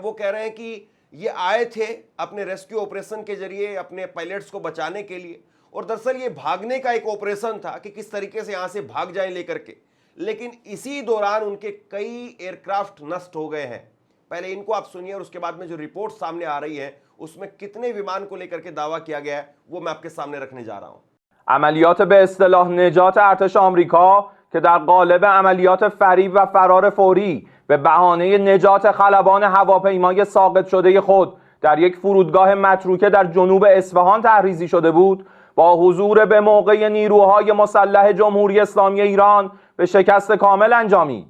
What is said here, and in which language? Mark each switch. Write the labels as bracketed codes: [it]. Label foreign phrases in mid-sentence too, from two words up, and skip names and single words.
[hi] वो कह रहे हैं कि ये आए थे अपने [en] rescue operation [hi] के जरिए अपने पायलट्स को बचाने के लिए, और दरअसल ये भागने का एक ऑपरेशन था कि किस तरीके से यहां से भाग जाएं लेकर के। लेकिन इसी दौरान उनके कई एयरक्राफ्ट नष्ट हो गए हैं। पहले इनको आप सुनिए और उसके बाद में जो रिपोर्ट सामने आ रही है उसमें कितने विमान को लेकर के दावा किया गया है वो मैं आपके सामने रखने जा रहा हूं। [fa] عملیات به اصطلاح نجات ارتش آمریکا که در قالب عملیات فریب و فرار فوری به بهانه نجات خلبان هواپیمای ساقط شده خود در یک فرودگاه متروکه در جنوب اصفهان تحریزی شده بود، با حضور به موقع نیروهای مسلح جمهوری اسلامی ایران به شکست کامل انجامید.